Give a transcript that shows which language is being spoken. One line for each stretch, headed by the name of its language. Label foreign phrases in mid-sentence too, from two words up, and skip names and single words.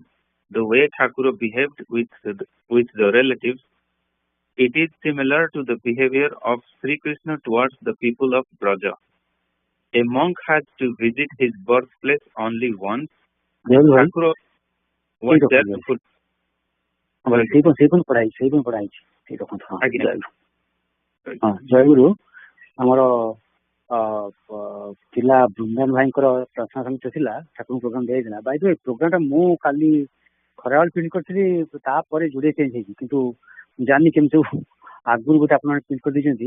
English: The way Thakura behaved with the relatives, it is similar to the behavior of Sri Krishna towards the people of Braja. A monk has to visit his birthplace only once. Thakura was there to put.
Odia: ଜୟଗୁରୁ ଆମର ଥିଲା ବୃନ୍ଦାବନ ଭାଇଙ୍କର ପ୍ରାର୍ଥନା ସମିତି ଥିଲା, ଠାକୁରଙ୍କ ପ୍ରୋଗ୍ରାମ ଦିଆଯାଇଥିଲା।
English: by the way
Odia: ପ୍ରୋଗ୍ରାମଟା ମୁଁ କାଲି ଖରାବେଳେ ପ୍ରିଣ୍ଟ କରିଥିଲି, ତାପରେ ଯୋଡ଼ିଏ ଚେଞ୍ଜ ହେଇଛି, କିନ୍ତୁ ଜାଣିନି କେମିତି ସବୁ ଆଗରୁ ଗୋଟେ ଆପଣମାନେ ପ୍ରିଣ୍ଟ କରିଦେଇଛନ୍ତି।